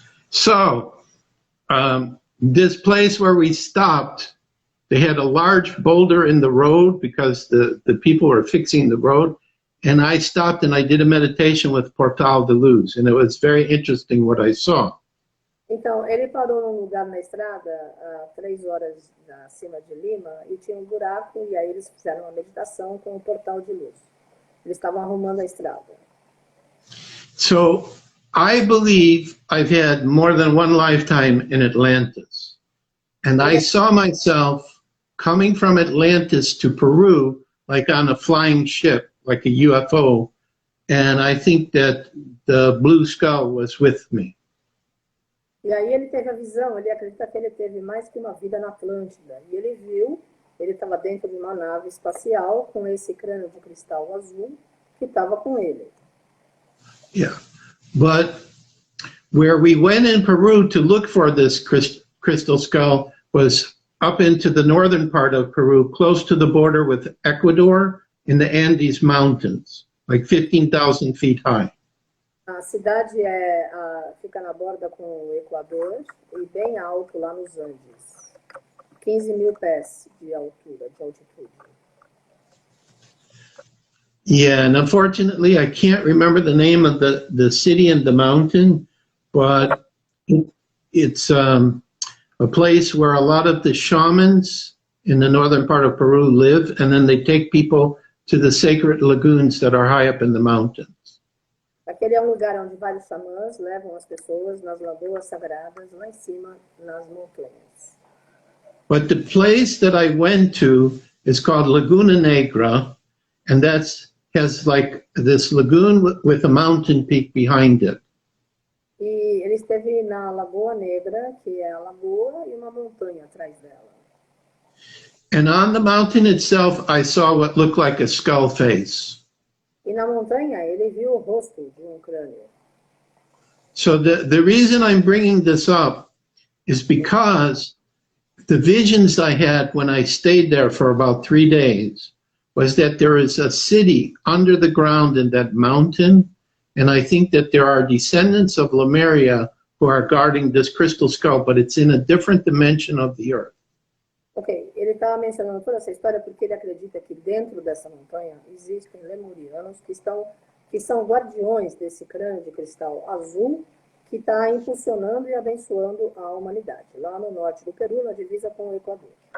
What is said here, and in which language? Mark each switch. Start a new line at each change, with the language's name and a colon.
English: So, this place where we stopped, they had a large boulder in the road because the people were fixing the road. And I stopped and I did a meditation with Portal de Luz. And it was very interesting what I saw.
Portuguese: Então, ele parou num lugar na estrada, a 3 horas acima de Lima, e tinha um buraco, e aí eles fizeram uma meditação com o portal de luz. Eles estavam arrumando a estrada.
English: So, I believe I've had more than one lifetime in Atlantis. And I saw myself coming from Atlantis to Peru, like on a flying ship, like a UFO. And I think that the blue skull was with me.
Portuguese: E aí ele teve a visão, ele acredita que ele teve mais que uma vida na Atlântida. E ele viu, ele estava dentro de uma nave espacial com esse crânio de cristal azul que estava com ele.
English: Yeah, but where we went in Peru to look for this crystal skull was up into the northern part of Peru, close to the border with Ecuador in the Andes Mountains, like 15,000 feet high.
Portuguese: A cidade fica na borda com o Equador e bem alto lá nos Andes. 15 mil pés de altura, de altitude.
English: Yeah, and unfortunately, I can't remember the name of the city and the mountain, but it's a place where a lot of the shamans in the northern part of Peru live, and then they take people to the sacred lagoons that are high up in the mountains.
Portuguese: Aquele é um lugar onde vários xamãs levam as pessoas nas lagoas sagradas, lá em cima, nas montanhas.
English: But the place that I went to is called Laguna Negra, and has like this lagoon with a mountain peak behind it.
Portuguese: E ele esteve na Lagoa Negra, que é a lagoa, e uma montanha atrás dela.
English: And on the mountain itself, I saw what looked like a skull face.
Portuguese: E na montanha, ele viu o rosto de um crânio.
English: So the reason I'm bringing this up is because the visions I had when I stayed there for about 3 days was that there is a city under the ground in that mountain, and I think that there are descendants of Lemuria who are guarding this crystal skull, but it's in a different dimension of the earth.
Portuguese: Ok, ele estava mencionando toda essa história porque ele acredita que dentro dessa montanha existem lemurianos que são guardiões desse crânio de cristal azul que está impulsionando e abençoando a humanidade, lá no norte do Peru, na divisa com o Equador.